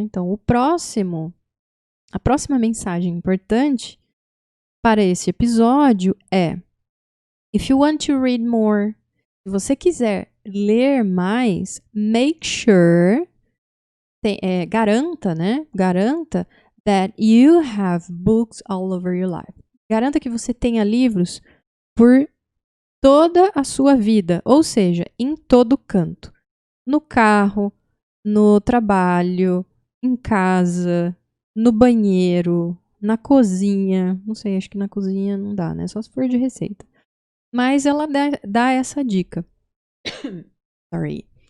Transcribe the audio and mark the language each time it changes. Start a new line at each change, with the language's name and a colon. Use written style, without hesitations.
Portuguese: Então, a próxima mensagem importante para esse episódio é:
English: if you want to read more,
Portuguese: se você quiser ler mais,
English: make sure,
Portuguese: garanta, né? Garanta
English: that you have books all over your life.
Portuguese: Garanta que você tenha livros por toda a sua vida, ou seja, em todo canto. No carro, no trabalho, em casa, no banheiro, na cozinha. Não sei, acho que na cozinha não dá, né? Só se for de receita. Mas ela dá essa dica.
English: Sorry.